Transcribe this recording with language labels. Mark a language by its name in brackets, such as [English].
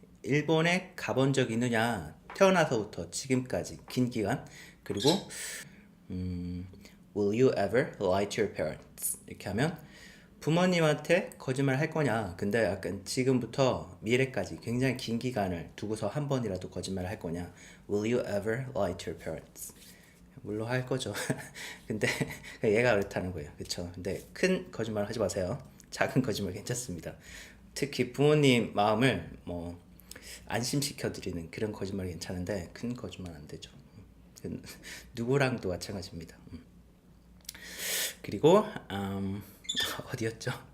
[Korean] 일본에 가본 적 있느냐? 태어나서부터 지금까지 긴 기간. 그리고 [English] Will you ever lie to your parents? [Korean] 이렇게 하면 부모님한테 거짓말 할 거냐? 근데 약간 지금부터 미래까지 굉장히 긴 기간을 두고서 한 번이라도 거짓말을 할 거냐? [English] Will you ever lie to your parents? [Korean] 물론 할 거죠. 근데 얘가 그렇다는 거예요. 그렇죠? 근데 큰 거짓말 하지 마세요. 작은 거짓말 괜찮습니다. 특히 부모님 마음을 뭐 안심시켜 드리는 그런 거짓말이 괜찮은데 큰 거짓말 안 되죠. 누구랑도 마찬가지입니다. 그리고 어디였죠?